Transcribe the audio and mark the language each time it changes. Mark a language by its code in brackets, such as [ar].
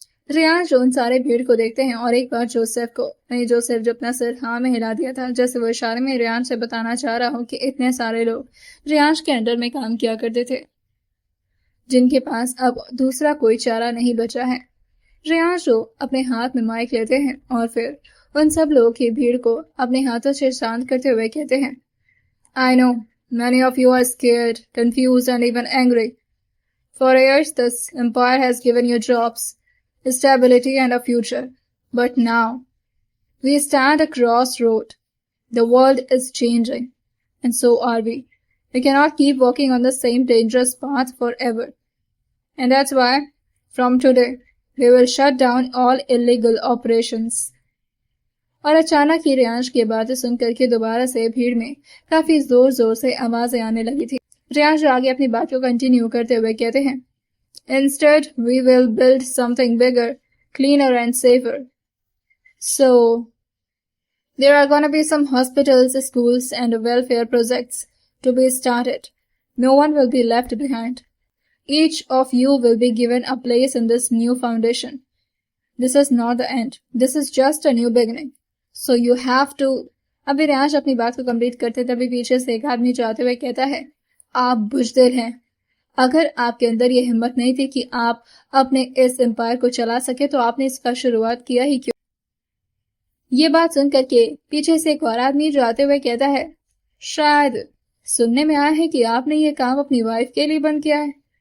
[hi] रेयांश उन सारे भीड़ को देखते हैं और एक बार जोसेफ को, नहीं जोसेफ जो अपना सिर हाँ में हिला दिया था, जैसे वो इशारे में रेयांश से बताना चाह रहा हो कि इतने सारे लोग रेयांश के अंडर में काम किया करते थे, जिनके पास अब दूसरा कोई चारा नहीं बचा है। रेयांश अपने हाथ में माइक लेते हैं और फिर उन सब लोगों की भीड़ को अपने हाथों से शांत करते हुए कहते हैं, [en] I know many of you are scared, confused and even angry. For years this empire has given you jobs, stability and a future. But now, we stand at a crossroad. The world is changing, and so are we. We cannot keep walking on the same dangerous path forever. And that's why, from today, we will shut down all illegal operations. [hi] और अचानक ही रेयांश की बातें सुनकर के दोबारा से भीड़ में काफी जोर जोर से आवाजें आने लगी थी। रेयांश आगे अपनी बात को कंटिन्यू करते हुए कहते हैं, [en] Instead, we will build something bigger, cleaner and safer. So, there are gonna be some hospitals, schools and welfare projects to be started. No one will be left behind. Each of you will be given a place in this new foundation. This is not the end. This is just a new beginning. So you have to... [hi] अभी रेयांश अपनी बात को complete करते तभी पीछे से एक आदमी जाते हुए कहता है, आप बुज़दिल हैं। अगर आपके अंदर ये हिम्मत नहीं थी कि आप अपने इस एम्पायर को चला सके तो आपने इसका शुरुआत किया ही क्यों? ये बात सुन करके पीछे से एक और आदमी जो आते हुए कहता है, शायद सुनने में आया है कि आपने ये काम अपनी वाइफ के लिए बंद किया है।